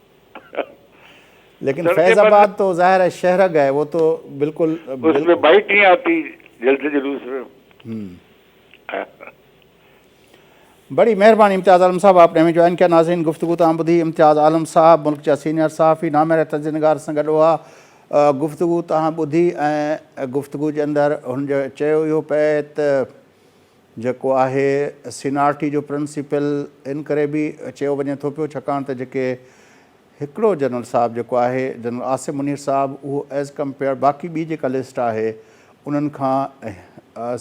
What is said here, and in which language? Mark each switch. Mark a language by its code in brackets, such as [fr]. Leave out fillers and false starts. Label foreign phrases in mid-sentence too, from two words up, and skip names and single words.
[ur] لیکن فیض آباد تو ظاہر ہے شہرگ ہے، وہ تو بالکل اس میں بائٹ نہیں آتی جلسے جلوس میں. بڑی مہربانی امتیاز عالم صاحب، آپ نے ہمیں جوائن کیا. [sd] ناظرین گفتگو تاں بدھی امتیاز عالم صاحب ملک جا سینئر صحافی نامر تجزیہنگار سان گڏु हुआ. گفتگو تاں بدھی ऐं گفتگو जे अंदरि हुन जो चयो इहो पिए त जेको आहे सीनियरिटी जो प्रिंसिपल इन करे बि चयो वञे थो पियो छाकाणि त जेके हिकिड़ो जनरल साहिबु जेको आहे जनरल आसिम मुनीर साहिबु उहो [en] as compare [sd] बाक़ी ॿी जेका लिस्ट आहे उन्हनि खां सीनियर आहे.